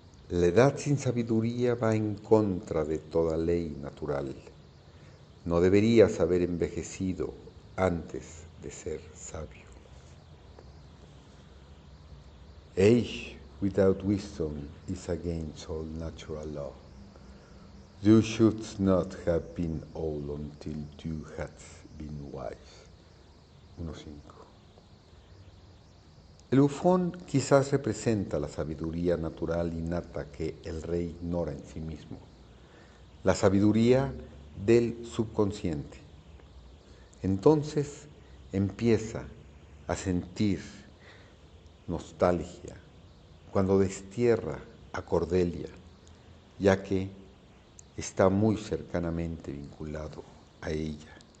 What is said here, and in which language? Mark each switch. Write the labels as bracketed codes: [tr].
[es] La edad sin sabiduría va en contra de toda ley natural. No deberías haber envejecido antes de ser sabio. [en] Age without wisdom is against all natural law. You should not have been old until you had been wise. 1.5. [es] El bufón quizás representa la sabiduría natural innata que el rey ignora en sí mismo, la sabiduría del subconsciente. Entonces empieza a sentir nostalgia cuando destierra a Cordelia, ya que está muy cercanamente vinculado a ella.